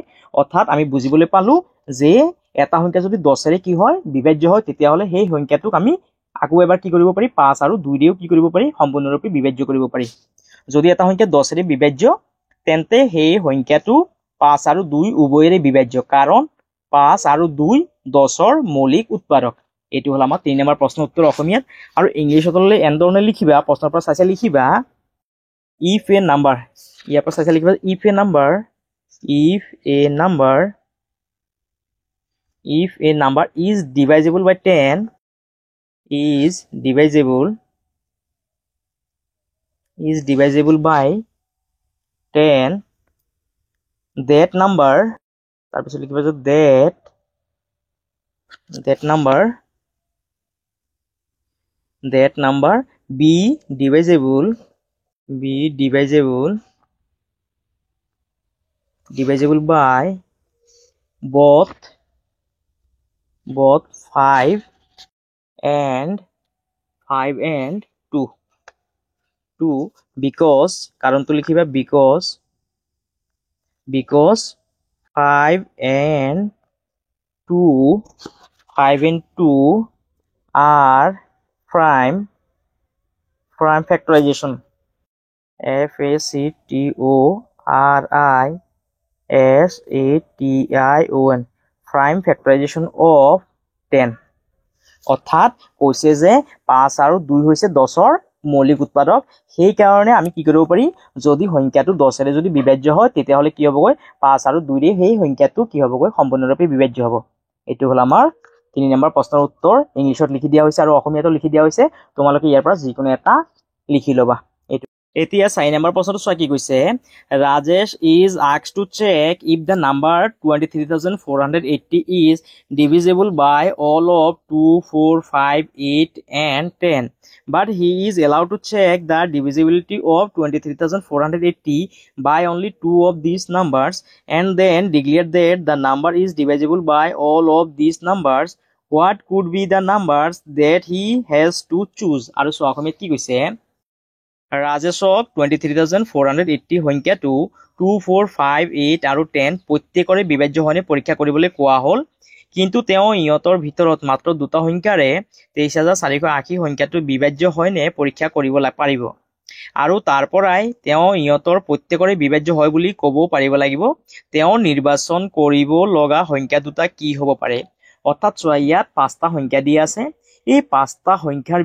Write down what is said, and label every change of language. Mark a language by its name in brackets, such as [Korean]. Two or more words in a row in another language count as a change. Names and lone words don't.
[Assamese] অৰ্থাৎ আমি বুজিবলৈ পালো যে এটা সংখ্যা যদি 10ৰে কি হয়, বিভাজ্য হয়, তেতিয়াহ'লে সেই সংখ্যাটোক আমি আকৌ এবাৰ কি কৰিব পাৰি 5 আৰু 2 দিও কি কৰিব পাৰি সম্পূৰ্ণৰূপে বিভাজ্য কৰিব পাৰি যদি এটা সংখ্যা 10 ৰে বিভাজ্য তেন্তে সেই সংখ্যাটো 5 আৰু 2 উভয়ৰে বিভাজ্য কাৰণ 5 আৰু 2 10ৰ মৌলিক উৎপাদক এটো হল আমাৰ 3 নম্বৰ প্ৰশ্ন উত্তৰ অসমীয়াত আৰু ইংলিশত হলে এন্দৰণে লিখিবা প্ৰশ্নৰ পৰা চাইছে লিখিবা [English] if a number [Assamese] ইয়াৰ পৰা চাইছে লিখিবা [English] if a number is divisible by 10 is divisible by 10 that number [Assamese] তাৰপিছত লিখিবা যে [English] that number be divisible by both 5 and 2 because [Assamese] কাৰণটো লিখিবা [English] because 5 and 2 are prime factorization FACTORISATION prime factorization of 10 [Assamese] অর্থাৎ কৈছে যে 5 আৰু 2 হৈছে 10ৰ মৌলিক উৎপাদক সেই কাৰণে আমি কি কৰিব পাৰি যদি সংখ্যাটো 10 ৰে যদি বিভাজ্য হয় তেতিয়া হলে কি হ'বগৈ 5 আৰু 2 ৰে সেই সংখ্যাটো কি হ'বগৈ সম্পূৰ্ণৰূপে বিভাজ্য হ'ব এটো হল আমাৰ 3 নম্বৰ প্ৰশ্নৰ উত্তৰ ইংলিশত লিখি দিয়া হৈছে আৰু অসমীয়াতো লিখি দিয়া হৈছে তোমালোকে ইয়াৰ পৰা যিকোনো এটা লিখি লবা এতিয়া 4 নম্বৰ প্ৰশ্নটো চোৱা কি কৈছে [English] Rajesh is asked to check if the number 23,480 is divisible by all of 2 4 5 8 and 10 but he is allowed to check the divisibility of 23,480 by only 2 of these numbers and then declare that the number is divisible by all of these numbers what could be the numbers that he has to choose [Assamese] আৰু চোৱা অসমীয়াত কি কৈছে ৰাজেশক 23,480 সংখ্যাটো 2 4 5 8 আৰু 10 প্ৰত্যেকৰে বিভাজ্য হয়নে পৰীক্ষা কৰিবলৈ কোৱা হ'ল কিন্তু তেওঁ ইহঁতৰ ভিতৰত মাত্ৰ দুটা সংখ্যাৰে 23,480 সংখ্যাটো বিভাজ্য হয়নে পৰীক্ষা কৰিব পাৰিব আৰু তাৰ পৰাই তেওঁ ইহঁতৰ প্ৰত্যেকৰে বিভাজ্য হয় বুলি ক'ব পাৰিব লাগিব তেওঁ নিৰ্বাচন কৰিব লগা সংখ্যা দুটা কি হ'ব পাৰে অৰ্থাৎ চোৱা ইয়াত পাঁচটা সংখ্যা দিয়া আছে এই পাঁচটা সংখ্যাৰ